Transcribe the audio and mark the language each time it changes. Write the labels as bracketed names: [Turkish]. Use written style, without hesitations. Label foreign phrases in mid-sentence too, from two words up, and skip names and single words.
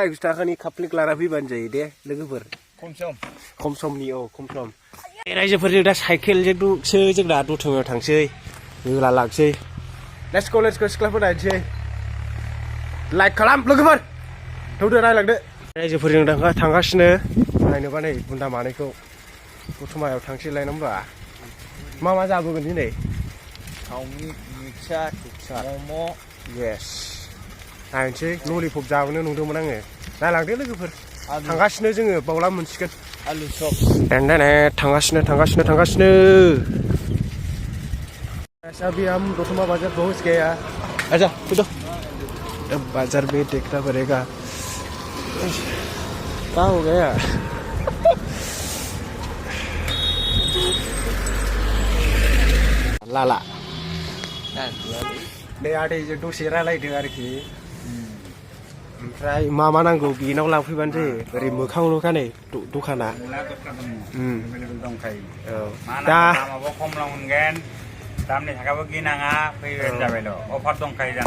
[Bodo] 100 थाखानि कापलिक लाना फैबानो जायो दे लोगोफोर खम समनि खम सम रायजोफोरजों दा साइकेलजोंसो जोंना दतमायाव थांसै होला लांसै [English] let's go [Bodo] सिख्लाफोर नायनोसै लाइक खालाम लोगोफोर थौदो नायलांदो रायजोफोरजों थांगासिनो नायनोबा नै बुन्दा मानैखौ दतमायाव थांसै लायनांबा मा जाबोगोन दिनै [English] Kaumi mixer, momo, [Bodo] yes नायनोसै ललिपप जाबोनो नुदोंमोन आङो नायलांदो लोगोफोर थांगासिनो जोङो बावला मोनसिगोन [English] alu shop. [Hindi] थांगासिनो ऐसा भी हम दतमा बाजार पहुंच गए यार आजा कूदो अब बाजार में देखना पड़ेगा क्या हो गया लाला [Bodo] दे आदै जों दसे रायलायदों आरोखि ओमफ्राय मा नांगौ बेनाव लांफैबानो जायो ओरै मोखाङावनोखा नै दखाना दा माबा खम मोनगोन दामनि थाखाबो गिनाङा फैबानो जाबायल' अफार दंखायो जाना